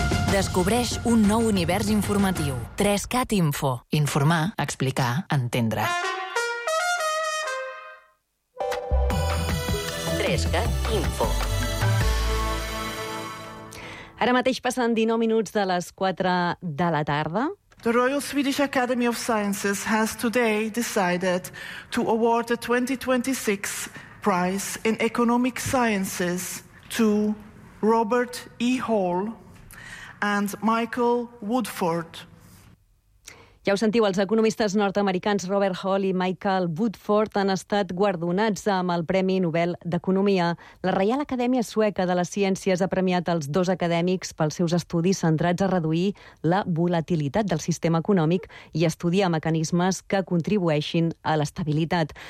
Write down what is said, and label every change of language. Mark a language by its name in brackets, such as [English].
[Catalan] Descobreix un nou univers informatiu. 3CAT Info. Informar, explicar, entendre. 3CAT Info. Ara mateix passen 19 minuts de les 4 de la tarda. [English] The Royal Swedish Academy of Sciences has today decided to award the 2026 prize in economic sciences to Robert E. Hall and Michael Woodford. [Catalan] Ja ho sentiu, els economistes nord-americans Robert Hall i Michael Woodford han estat guardonats amb el Premi Nobel d'Economia. La Reial Acadèmia Sueca de les Ciències ha premiat els dos acadèmics pels seus estudis centrats a reduir la volatilitat del sistema econòmic i estudiar mecanismes que contribueixin a l'estabilitat.